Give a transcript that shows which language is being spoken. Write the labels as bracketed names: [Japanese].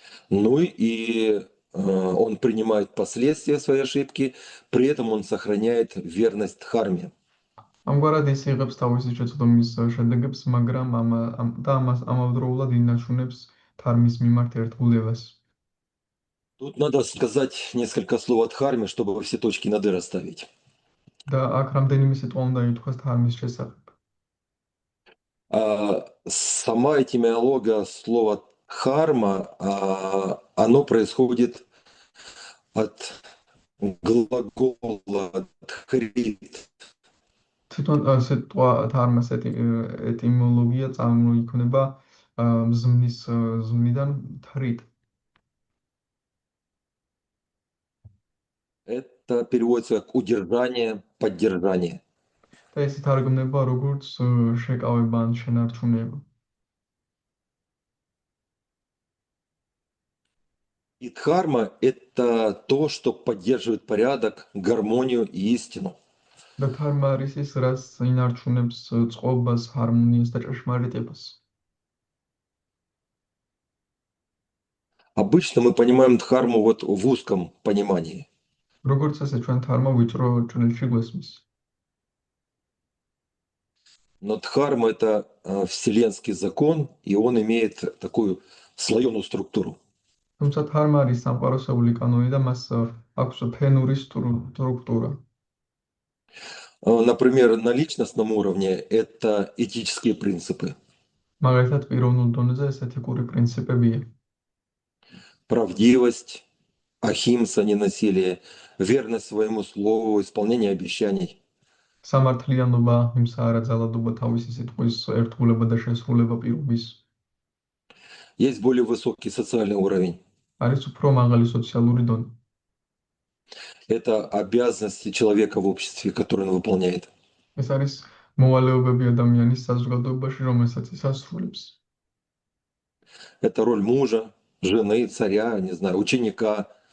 [Russian] Ну и он принимает последствия своей ошибки, при этом он сохраняет верность Дхарме. [Georgian] ამგვარად ის იღებს თავისი შეცდომის შედეგებს, მაგრამ ამავდროულად ინარჩუნებს თარმის მიმართ ერთგულებას. [Russian] Тут надо сказать несколько слов о Дхарме, чтобы все точки над «и» расставить. [Georgian] და აქ რამდენიმე სიტყვა უნდა ითქვას თარმის შესახებ. [Russian] Сама этимология слова «дхарма», оно происходит от глагола «дхрит». [Georgian] თვითონ სიტყვა თარმას ეტიმოლოგია წარმოიქმნება ზმნიდან თრით. [Russian] Это переводится как удержание, поддержание. [Georgian] და ეს ითარგმნება როგორც შეკავება ან შენარჩუნება. [Russian] И дхарма – это то, что поддерживает порядок, гармонию и истину. [Georgian] და თარმა არის ის, რაც ინარჩუნებს წყობას, ჰარმონიას და ჭეშმარიტებას. [Russian] Обычно мы понимаем дхарму вот в узком понимании. [Georgian] როგორც ასე ჩვენ თარმა ვიწრო ჭრილში გვესმის. [Russian] Но дхарма – это вселенский закон, и он имеет такую слоеную структуру. [Georgian] თუმცა თარმა არის სამყაროსეული კანონი და მას აქვს ფენური სტრუქტურა. [Russian] Например, на личностном уровне это этические принципы. [Georgian] მაგალითად, პიროვნულ დონეზე ეს ეთიკური პრინციპებია. [Russian] Правдивость, ахимса, ненасилие, верность своему слову, исполнение обещаний. [Georgian] სამართლიანობა, იმსა არაძალადობა, თავისი სიტყვის ერთგულება და შესრულება პირობის. [Russian] Есть более высокий социальный уровень. [Georgian] არის უფრო მაღალი სოციალური დონე. [Russian] Это обязанности человека в обществе, которые он выполняет. [Georgian] ეს არის მოვალეობები ადამიანის საზოგადოებაში, რომელსაც ის ასრულებს. [Russian] Это роль мужа, жены, царя, не знаю, ученика.